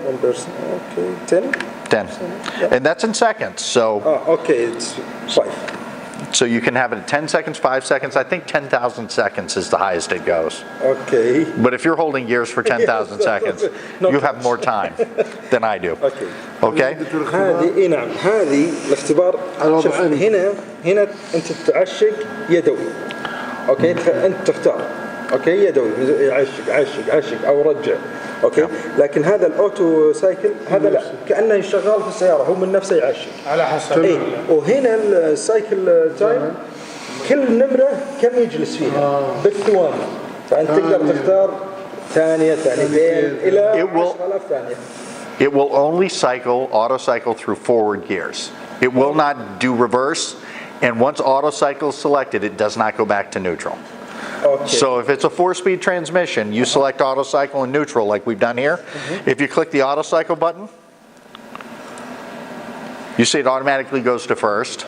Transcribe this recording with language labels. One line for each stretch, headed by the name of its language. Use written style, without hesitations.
English: 1 person. Okay. 10? 10. Yep. And that's in seconds. So okay, it's 5. So you can have it at 10 seconds, 5 seconds. I think 10,000 seconds is the highest it goes. Okay. But if you're holding gears for 10,000 seconds, you have more time than I do. Okay. Okay?
Arabic: هذه نعم هذه الاختبار شوف هنا أنت تعشق يدوي. أوكي أنت تختار. أوكي يدوي عشق أو رجع. اوكي لكن هذا الاوتو سايكل هذا لا كانه شغال في السياره هو من نفسه يعشق على حسب اي وهنا السايكل تايم كل نمره كم يجلس فيها بالثواني فانت تقدر تختار ثانيه ثانيتين الى 10,000 ثانيه.
English: It will only cycle, auto cycle through forward gears. It will not do reverse, and once auto cycle is selected, it does not go back to neutral. Okay. So if it's a 4-speed transmission, you select auto cycle and neutral like we've done here. If you click the auto cycle button, you see it automatically goes to first.